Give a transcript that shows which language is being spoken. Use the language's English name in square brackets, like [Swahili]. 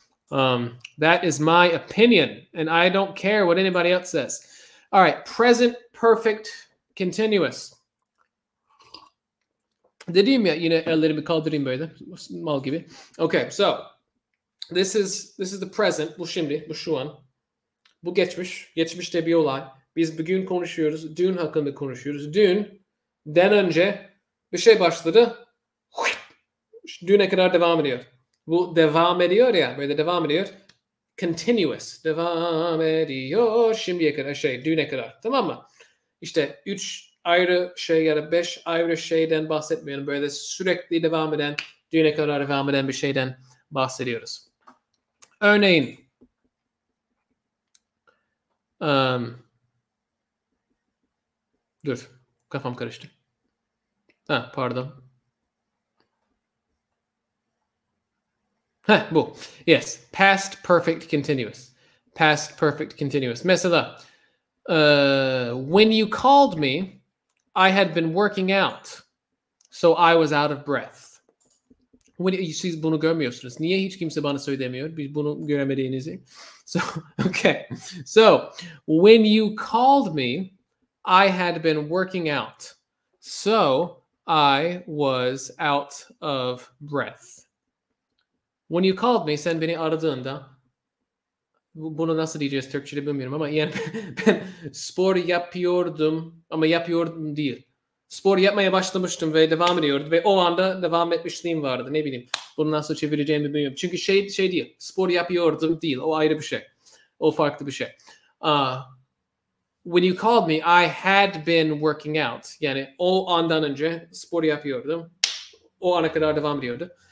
[English] That is my opinion, and I don't care what anybody else says. All right, present perfect continuous. [Turkish] Dediğim ya, yine ellerimi kaldırayım böyle mal gibi. [English] Okay, so this is the present. [Turkish] Bu şimdi, bu şu an. Bu geçmiş. Geçmişte bir olay. Biz bugün konuşuyoruz. Dün hakkında konuşuyoruz. Dünden önce bir şey başladı. Düne kadar devam ediyor. Bu devam ediyor ya, böyle devam ediyor. Continuous. Devam ediyor. Şimdiye kadar düne kadar. Tamam mı? İşte 3 ayrı şey ya da 5 ayrı şeyden bahsetmiyorum. Böyle sürekli devam eden, düne kadar devam eden bir şeyden bahsediyoruz. Örneğin dur, kafam karıştı. Pardon. Bu. [English] Yes. Past perfect continuous. Past perfect continuous. Mesela when you called me, I had been working out. So I was out of breath. [Turkish] Siz bunu görmüyorsunuz. Niye hiç kimse bana söylemiyor? Biz bunu göremediğinizi. [English] Okay. So, when you called me, I had been working out. So, I was out of breath. When you called me, [Turkish] sen beni aradığında, bunu nasıl diyeceğiz Türkçe'de bilmiyorum ama yani ben spor yapıyordum ama yapıyordum değil. Spor yapmaya başlamıştım ve devam ediyordum ve o anda devam etmişliğim vardı. Ne bileyim. Bunu nasıl çevireceğimi bilmiyorum. Çünkü şey değil. Spor yapıyordum değil. O ayrı bir şey. O farklı bir şey. [English] When you called me, I had been working out. [Turkish] Yani o andan önce spor yapıyordum. O ana kadar devam ediyordu.